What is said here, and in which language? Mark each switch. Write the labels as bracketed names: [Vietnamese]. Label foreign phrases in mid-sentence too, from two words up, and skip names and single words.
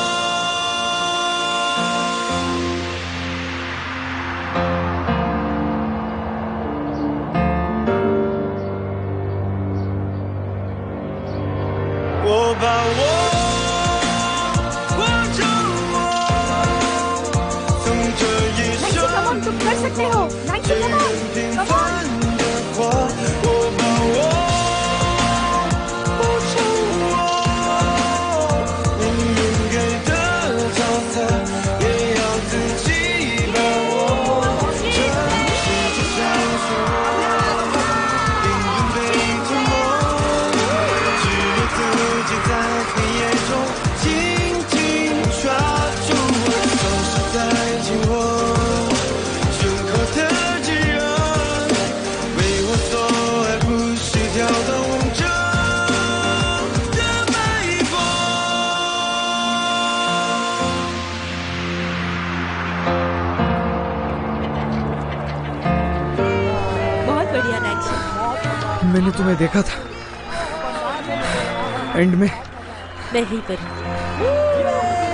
[Chinese] 我把我活成我，从这一生 [English] Come on, [Hindi] तुम कर सकते हो। Nancy, [English] come on, [Chinese] 平 [English] come on. [Chinese] 凡的活，我把我活成我，命运给的角色，也要自己把握。这世界上是我，命运被吞没。只有自己在黑夜中紧紧抓住我，手是在紧握，胸口的炙热，为我所爱，不惜挑动着的脉搏。 [Hindi] बहुत बढ़िया नैन्सी। मैंने तुम्हें देखा था एंड में। मैं यहीं पर हूँ।